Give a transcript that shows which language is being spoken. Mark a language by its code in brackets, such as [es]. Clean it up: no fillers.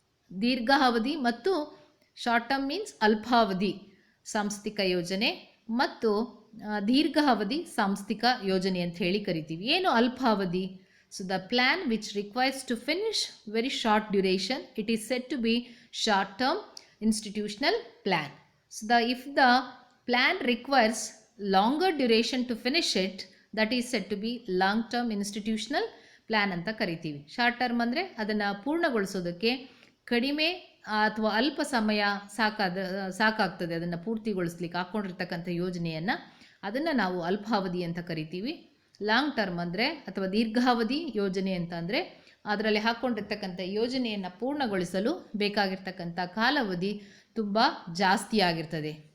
[kn] ದೀರ್ಘಾವಧಿ ಮತ್ತು short term means ಅಲ್ಪಾವಧಿ ಸಾಂಸ್ಥಿಕ ಯೋಜನೆ ಮತ್ತು ದೀರ್ಘಾವಧಿ ಸಾಂಸ್ಥಿಕ ಯೋಜನೆ ಅಂತ ಹೇಳಿ ಕರಿತೀವಿ. ಏನು ಅಲ್ಪಾವಧಿ? [en] So the plan which requires to finish very short duration, it is set to be short term institutional plan. So if the plan requires longer duration to finish it, that is said to be long term institutional plan [kn] ಅಂತ ಕರಿತೀವಿ. Short term ಅಂದರೆ ಅದನ್ನು ಪೂರ್ಣಗೊಳಿಸೋದಕ್ಕೆ ಕಡಿಮೆ ಅಥವಾ ಅಲ್ಪ ಸಮಯ ಸಾಕಾಗ್ತದೆ ಅದನ್ನು ಪೂರ್ತಿಗೊಳಿಸ್ಲಿಕ್ಕೆ ಹಾಕ್ಕೊಂಡಿರ್ತಕ್ಕಂಥ ಯೋಜನೆಯನ್ನು, ಅದನ್ನು ನಾವು ಅಲ್ಪಾವಧಿ ಅಂತ ಕರಿತೀವಿ. ಲಾಂಗ್ ಟರ್ಮ್ ಅಂದರೆ ಅಥವಾ ದೀರ್ಘಾವಧಿ ಯೋಜನೆ ಅಂತ ಅಂದರೆ ಅದರಲ್ಲಿ ಹಾಕ್ಕೊಂಡಿರ್ತಕ್ಕಂಥ ಯೋಜನೆಯನ್ನು ಪೂರ್ಣಗೊಳಿಸಲು ಬೇಕಾಗಿರ್ತಕ್ಕಂಥ ಕಾಲಾವಧಿ ತುಂಬ ಜಾಸ್ತಿ ಆಗಿರ್ತದೆ.